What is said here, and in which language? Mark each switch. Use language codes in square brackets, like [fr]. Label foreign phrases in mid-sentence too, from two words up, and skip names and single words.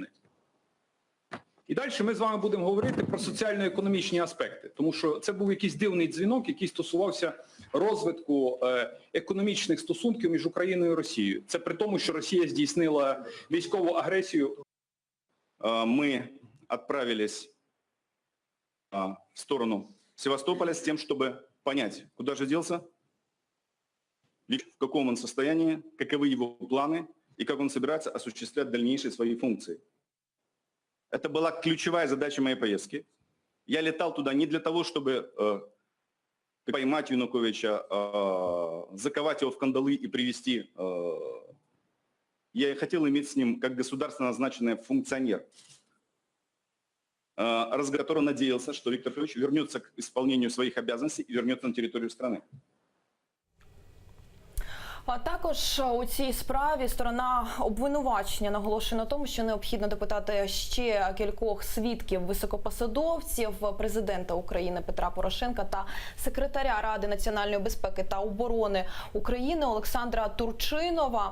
[uk] І далі ми з вами будемо говорити про соціально-економічні аспекти, тому що це був якийсь дивний дзвінок, який стосувався розвитку економічних стосунків між Україною і Росією. Це при тому, що Росія здійснила військову агресію. Ми відправились в сторону Севастополя з тим, щоб понять, куди же ділся, [ru] в каком он состоянии, каковы его планы и как он собирается осуществлять дальнейшие свои функции. Это была ключевая задача моей поездки. Я летал туда не для того, чтобы поймать Януковича, заковать его в кандалы и привести. Я хотел иметь с ним как государственно назначенный функционер, который надеялся, что Виктор Федорович вернется к исполнению своих обязанностей и вернется на территорию страны. [uk] А також у цій справі сторона обвинувачення наголошує на тому, що необхідно допитати ще кількох свідків високопосадовців, президента України Петра Порошенка та секретаря Ради національної безпеки та оборони України Олександра Турчинова.